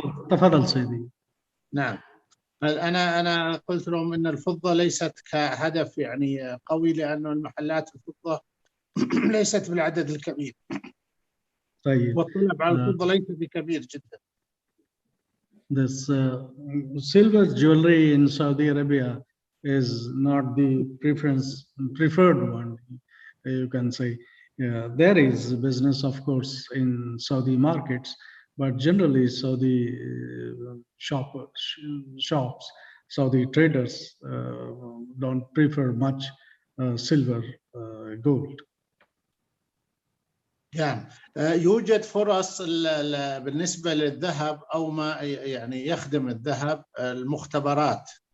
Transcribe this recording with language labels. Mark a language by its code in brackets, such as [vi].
[ar] تفضل سيدي. نعم. أنا قلت لهم إن الفضة ليست كهدف يعني قوي، لأنه المحلات الفضة ليست بالعدد الكبير. طيب. والطلب على الفضة ليس بكبير جدا. [en] This silver jewelry in Saudi Arabia is not the preferred one, you can say. There is business, of course, in Saudi markets, but generally Saudi shops, Saudi traders don't prefer much silver, gold. [ar] يوجد فرص بالنسبة للذهب أو ما يعني يخدم الذهب المختبرات.